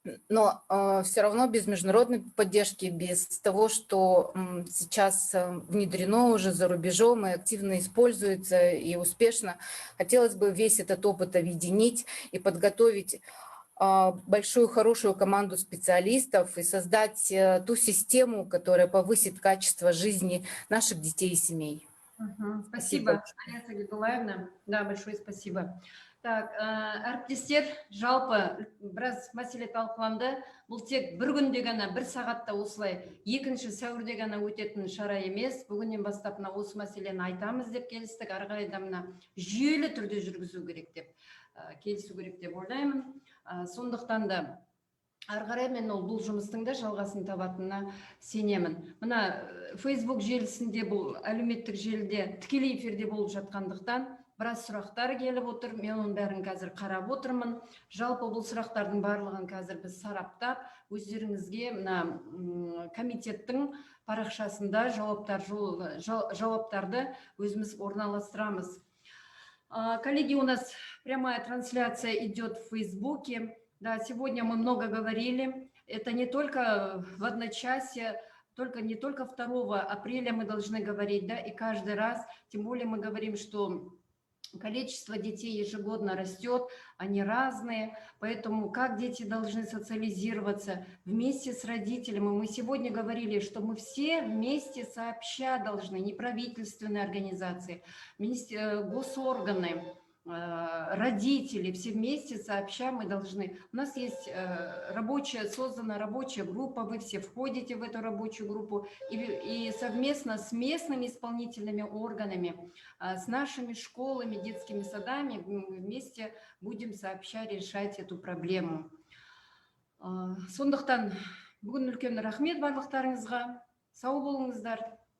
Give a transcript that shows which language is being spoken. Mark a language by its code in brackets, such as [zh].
[ru] Но все равно без международной поддержки, без того, что сейчас внедрено уже за рубежом и активно используется и успешно, хотелось бы весь этот опыт объединить и подготовить большую, хорошую команду специалистов и создать ту систему, которая повысит качество жизни наших детей и семей. Спасибо, Анесса Гидулаевна. Да, большое спасибо. [kk] Так, әріптестер, жалпы біраз мәселе талқыланды. Бұл тек бір күнде ғана, бір сағатта осылай 2 сәуірде ғана өтетін шара емес. Бүгіннен бастап осы мәселені айтамыз деп келістік. Ары қарай да мына жүйелі түрде жүргізу керек деп, келісу керек деп ойлаймын. Сондықтан да ары қарай мен бұл жұмыстың да жалғасын табатынына сенемін. Мына Facebook желісінде, бұл әлеуметтік желіде тікелей эфирде болып жатқандықтан біраз сұрақтар келіп отыр. Мен оның бәрін қазір қарап отырмын. Жалпы бұл сұрақтардың барлығын қазір біз сараптап, өздеріңізге мына комитеттің парақшасында жауаптарды өзіміз орналастырамыз. [ru] Коллеги, у нас прямая трансляция идет в Фейсбуке. Да, сегодня мы много говорили. Это не только в одночасье, не только 2 апреля мы должны говорить, да, и каждый раз. Тем более мы говорим, что количество детей ежегодно растет, они разные, поэтому как дети должны социализироваться вместе с родителями. Мы сегодня говорили, что мы все вместе сообща должны, неправительственные организации, госорганы, родители, все вместе сообща мы должны. У нас есть создана рабочая группа, вы все входите в эту рабочую группу и совместно с местными исполнительными органами, с нашими школами, детскими садами мы вместе будем сообща решать эту проблему. [kk] Сондықтан бүгін үлкен рахмет барлықтарыңызға. Сау болыңыздар.